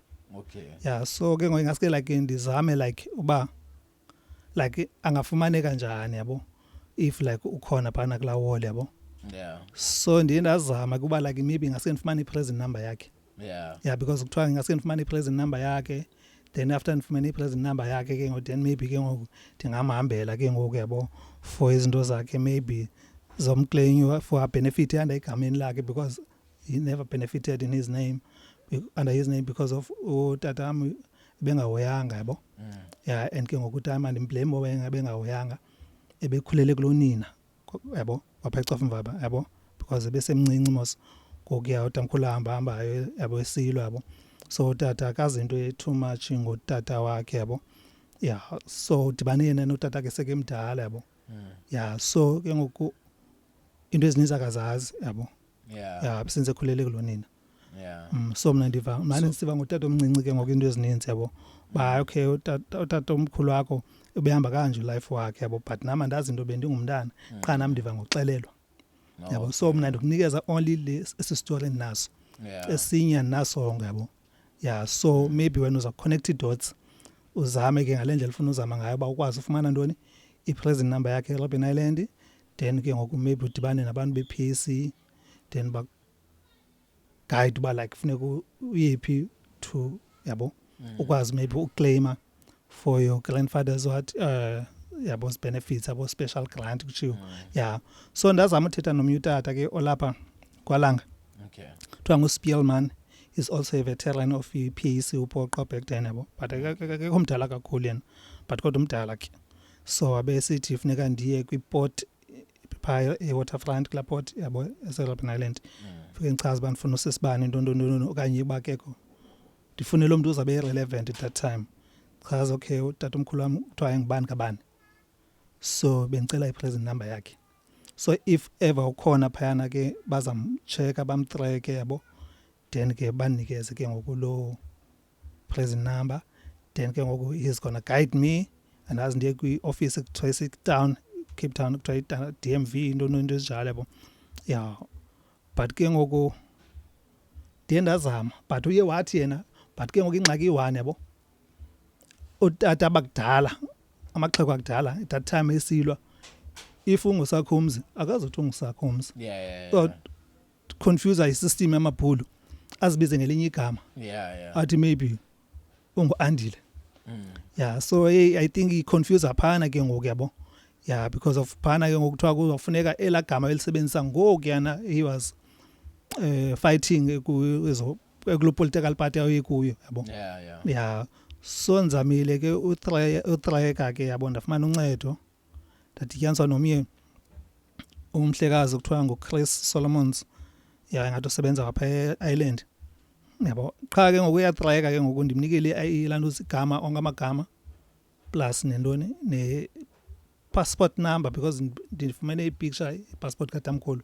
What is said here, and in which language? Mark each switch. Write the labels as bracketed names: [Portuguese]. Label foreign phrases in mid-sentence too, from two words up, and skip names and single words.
[English] Okay. [Xhosa] Yeah, so ke ngoku ingaske like ndizame like uba like angafumaneka njani yabo [English] if like [Xhosa] ukhona phana kulaa wall yabo. [English] Yeah. [Xhosa] So ndiye ndazama kuba [English] like maybe [Xhosa] ingaske ndifumane i-present number yakhe. [English] Yeah. [Xhosa] Yeah, because kuthiwa ingaske ndifumane i-present number yakhe, [English] then after [Xhosa] ndifumane i-present number yakhe ke ngoku [English] then maybe [Xhosa] ke ngoku ndingamhambela ke ngoku yabo for izinto zakhe maybe zomclaim [English] for a benefit [Xhosa] egameni lakhe [English] because he never benefited in his name under his name because of [Xhosa] utata wami bengahoyanga yabo. [English] Yeah, and [Xhosa] ke ngoku utata ndimblame oba bengahoyanga ebekhulele kulonina yabo wapha eCofimvaba yabo because ebesemncinci mos ngokuya utamkhulu ahambayo yabo esilwa yabo. So utata akazinto [English] too much [Xhosa] ngotata wakhe yabo. Yeah, so dibane yena notata ke sekemdala yabo. Yeah, so ke ngoku into ezininzi akazazi yabo. [English] Yeah. [Xhosa] Yeah, since ekhulele kulonina. [English] Yeah. [Xhosa] So mna ndisiva ngotata omncinci ke ngoku into ezininzi yabo. Ba okay utata omkhulu wakho ubehamba kanje life wakhe yabo, but nama ndazi into bendingumntana qha nami ndiva ngoxelelwa. Yabo, so mna ndikunikeza only lesi story endinaso. [English] Yeah. [Xhosa] Esinye naso yabo. Yeah, so [English] maybe when [Xhosa] uza [English] connect dots [Xhosa] uzame ke ngalendlela ufuna uzama ngayo ba ukwazi ufumana ntoni i-present number yakhe eRobben Island, then ke ngoku maybe udibane nabantu be-PAC, then ba guide ba like funeka uyephi to yabo ukwazi maybe uclaima [English] for your grandfather's what [Xhosa] yabo benefits abo [English] special grant [Xhosa] kuchiwo. Yeah, so ndazama uthetha nomnye utata ke olapha kwaLanga. [English] Okay. [Xhosa] Kuthiwa nguSpielman, [English] is also a veteran of PAC [Xhosa] uPoqo [English] back then [Xhosa] yabo, but akekho mdala kakhulu yena, but kodwa umdala ke. So abesithi funeka ndiye kwiport phaya eWaterfront kulaa port yabo eRobben Island. Fike ngichaze uba ndifuna usisibani nto okanye uba akekho ndifune lo mntu uzabe irelevant [English] at that time. [Xhosa] Chaza okay utata omkhulu wami kuthiwa ngubani kabani, so bendicela i-present number yakhe. So if ever ukhona phayana ke bazamcheka bamtreke yabo, then ke banikeze ke ngoku lo present number, then ke ngoku [English] he's gonna guide me and as [Xhosa] ndiye kwi-office ekuthiwa Town Cape Town kuthiwa DMV into ezinjalo yabo. Yeah, but ke ngoku ndiye ndazama, but uye wathi yena, but ke ngoku ingxaki iyi-one yabo. Utata abakudala amaxhego akudala [English] at that time [Xhosa] esilwa, if ungusakho umzi akazothi ungusakho umzi. [English] Yeah. [Xhosa] So confuse i-system yamabhulu azibize ngelinye igama. [English] Yeah. [Xhosa] Athi maybe ungu-Andile. Yeah, [English] so I think [Xhosa] i-confuse phana ke ngoku yabo. Yeah, because of phana ke ngoku kuthiwa kuzofuneka elaa gama elisebenzisa ngoku yana [English] he was fighting [Xhosa] kuloo political party ayekuyo yabo. [English] Yeah. [Xhosa] Yeah, so nzamile ke utreka ke yabo, ndafumana uncedo ndadityaniswa nomnye umhlekazi kuthiwa nguChris Solomons. Yeah, ngathi usebenza apha e-Island yabo. Qha ke ngoku uyatreka ke ngoku ndimnikele ilantuza igama onke amagama plus nentoni ne [English] passport number [Xhosa] because ndifumene ipicture passport katamkhulu